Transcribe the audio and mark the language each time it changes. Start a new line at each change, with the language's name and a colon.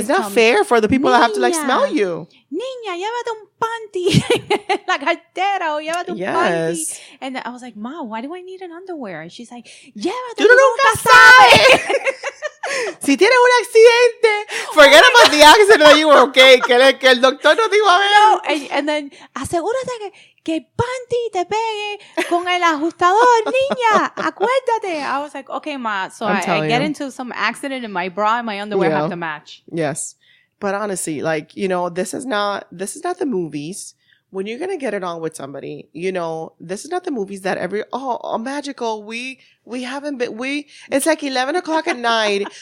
English: it's not fair for the people that have to smell you.
Spanish: Niña, llévate un panty. La cartera, o llévate un panty.
English: And I was like, Ma, why do I need an underwear? And she's like,
Spanish: llévate. Tú nunca sabes. Si tienes un accidente,
English: forget about the accident that you were okay.
Spanish: Que el doctor no te iba a ver.
English: No, and then,
Spanish: asegúrate que el panty te pegue con el ajustador, niña. Acuérdate.
English: I was like, okay, Ma. So I get into some accident and my bra and my underwear have to match. Yes. But honestly, this is not the movies. When you're going to get it on with somebody, this is not the movies that magical. We haven't been, it's like 11 o'clock at night.